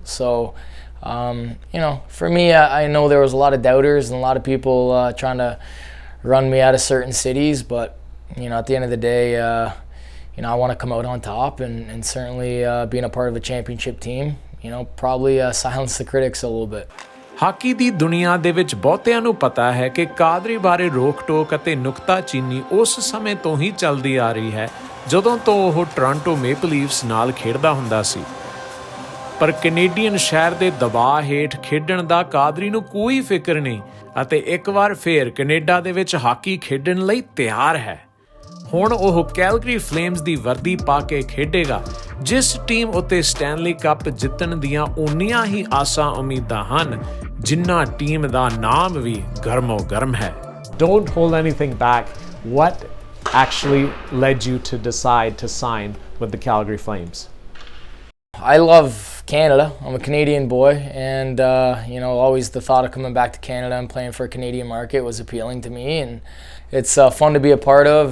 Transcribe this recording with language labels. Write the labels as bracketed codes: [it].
[en] So, for me, I know there was a lot of doubters and a lot of people trying to run me out of certain cities, but, at the end of the day, I want to come out on top, and certainly being a part of a championship team, probably silence the critics a little bit. [pa] Hockey ਦੀ ਦੁਨੀਆ ਦੇ ਵਿੱਚ ਬਹੁਤਿਆਂ ਨੂੰ ਪਤਾ ਹੈ ਕਿ ਕਾਦਰੀ ਬਾਰੇ ਰੋਕ-ਟੋਕ ਅਤੇ ਨੁਕਤਾਚੀਨੀ ਉਸ ਸਮੇਂ ਤੋਂ ਹੀ ਚੱਲਦੀ ਆ ਰਹੀ ਹੈ, ਜਦੋਂ ਤੋਂ ਉਹ ਟੋਰਾਂਟੋ ਮੇਪਲ ਲੀਫਸ ਨਾਲ ਖੇਡਦਾ ਹੁੰਦਾ ਸੀ। ਪਰ ਕੈਨੇਡੀਅਨ ਸ਼ਹਿਰ ਦੇ ਦਬਾਅ ਹੇਠ ਖੇਡਣ ਦਾ ਕਾਦਰੀ ਨੂੰ ਕੋਈ ਫਿਕਰ ਨਹੀਂ, ਅਤੇ ਇੱਕ ਵਾਰ ਫੇਰ ਕੈਨੇਡਾ ਦੇ ਵਿੱਚ ਹਾਕੀ ਖੇਡਣ ਲਈ ਤਿਆਰ ਹੈ। ਹੁਣ ਉਹ ਕੈਲਗਰੀ ਫਲੇਮਸ ਦੀ ਵਰਦੀ ਪਾ ਕੇ ਖੇਡੇਗਾ, ਜਿਸ ਟੀਮ ਉੱਤੇ ਸਟੈਨਲੀ ਕੱਪ ਜਿੱਤਣ ਦੀਆਂ ਓਨੀਆਂ ਹੀ ਆਸਾਂ ਉਮੀਦਾਂ ਹਨ, ਜਿੰਨਾ ਟੀਮ ਦਾ ਨਾਮ ਵੀ ਗਰਮੋ-ਗਰਮ ਹੈ। [en] Don't hold anything back. What actually led you to decide to sign with the Calgary Flames? I love Canada. I'm a Canadian boy, and always the thought of coming back to Canada and playing for a Canadian market was appealing to me, and it's fun to be a part of.